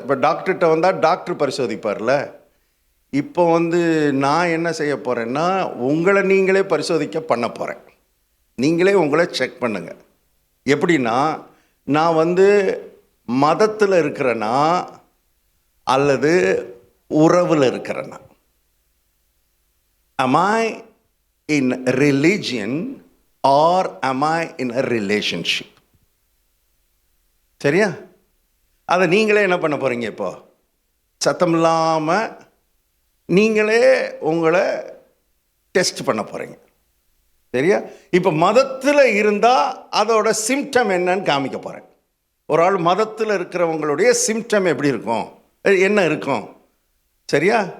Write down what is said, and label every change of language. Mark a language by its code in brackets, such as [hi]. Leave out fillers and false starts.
[ta] இப்போ டாக்டர்கிட்ட வந்தால் டாக்டர் பரிசோதிப்பார்ல. இப்போ நான் என்ன செய்ய போகிறேன்னா, உங்களை நீங்களே பரிசோதிக்க பண்ண போகிறேன். நீங்களே உங்களை செக் பண்ணுங்க. எப்படின்னா, நான் மதத்தில் இருக்கிறேன்னா அல்லது உறவில் இருக்கிறேன்னா? [en] am I in religion or am I in a relationship? [ta] சரியா? அதை நீங்களே என்ன பண்ண போகிறீங்க? இப்போ சத்தம் இல்லாமல் நீங்களே உங்களை டெஸ்ட் பண்ண போகிறீங்க. சரியா? இப்போ மதத்தில் இருந்தால் அதோட சிம்டம் என்னன்னு காமிக்க போகிறேன். ஒரு ஆள் மதத்தில் இருக்கிறவங்களுடைய சிம்டம் எப்படி இருக்கும், என்ன இருக்கும்? சரியா?